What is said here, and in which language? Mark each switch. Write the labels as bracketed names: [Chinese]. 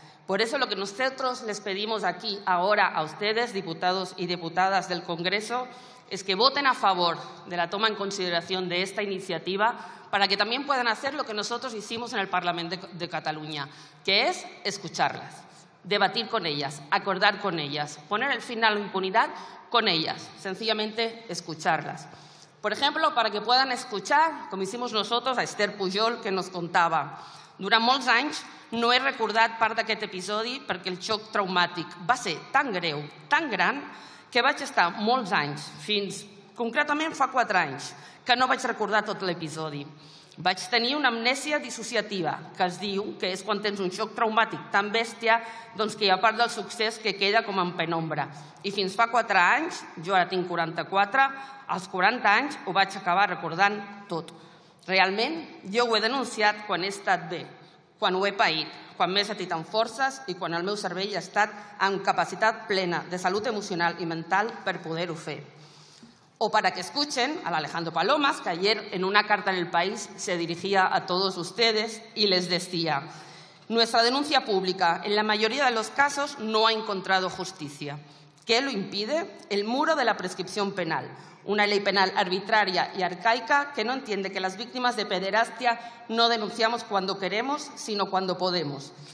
[Spanish] Por eso lo que nosotros les pedimos aquí ahora a ustedes, diputados y diputadas del Congreso, es que voten a favor de la toma en consideración de esta iniciativa para que también puedan hacer lo que nosotros hicimos en el Parlamento de Cataluña, que es escucharlas, debatir con ellas, acordar con ellas, poner el fin a la impunidad con ellas, sencillamente escucharlas. Por ejemplo, para que puedan escuchar, como hicimos nosotros, a Esther Pujol, que nos contava: [Catalan] durant molts anys no he recordat part d'aquest episodi perquè el xoc traumàtic va ser tan greu, tan gran, que vaig estar molts anys, fins concretament fa 4 anys, que no vaig recordar tot l'episodi. Vaig tenir una amnèsia dissociativa, que es diu que és quan tens un xoc traumàtic tan bèstia doncs que hi ha part del succés que queda com en penombra. I fins fa 4 anys, jo ara tinc 44, als 40 anys ho vaig acabar recordant tot. Realment, jo ho he denunciat quan he estat bé, quan ho he paït, quan m'he sentit amb forces i quan el meu cervell ha estat amb capacitat plena de salut emocional i mental per poder-ho fer. [Spanish] O para que escuchen al Alejandro Palomas, que ayer en una carta en El País se dirigía a todos ustedes y les decía: nuestra denuncia pública en la mayoría de los casos no ha encontrado justicia. ¿Qué lo impide? El muro de la prescripción penal. Una ley penal arbitraria y arcaica que no entiende que las víctimas de pederastia no denunciamos cuando queremos, sino cuando podemos.